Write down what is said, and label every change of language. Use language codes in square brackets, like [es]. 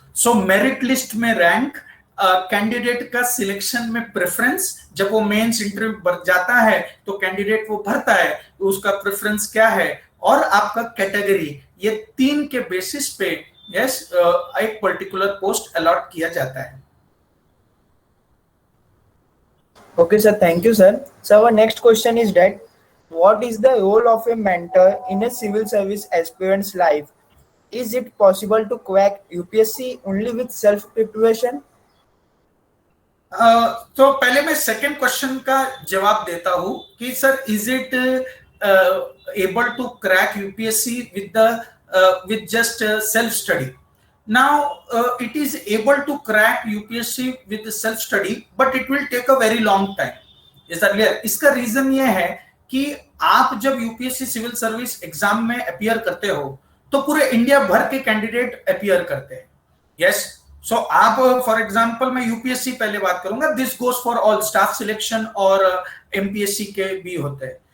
[hi] सो merit list में rank, candidate का selection में प्रेफरेंस, जब वो मेंस इंटरव्यू जाता है तो कैंडिडेट वो भरता है तो उसका प्रेफरेंस क्या है, और आपका कैटेगरी, ये तीन के बेसिस पे यस एक पर्टिकुलर पोस्ट अलॉट किया जाता है। [en] Okay, sir. Thank you, sir. So our next question is that what is the role of a mentor in a civil service aspirant's life? Is it possible to crack UPSC only with self-preparation? [hi] तो पहले मैं second question का जवाब देता हूं कि [en] Sir is it able to crack UPSC with just self study. Now it is able to crack UPSC with self study, but it will take a very long time. Is that clear? [hi] इसका reason ये है कि आप जब UPSC civil service exam में appear करते हो तो पूरे इंडिया भर के कैंडिडेट अपीयर करते हैं. यस, सो आप फॉर एग्जांपल मैं यूपीएससी पहले बात करूंगा, [en] this goes for all staff selection [hi] और एमपीएससी के भी होते हैं.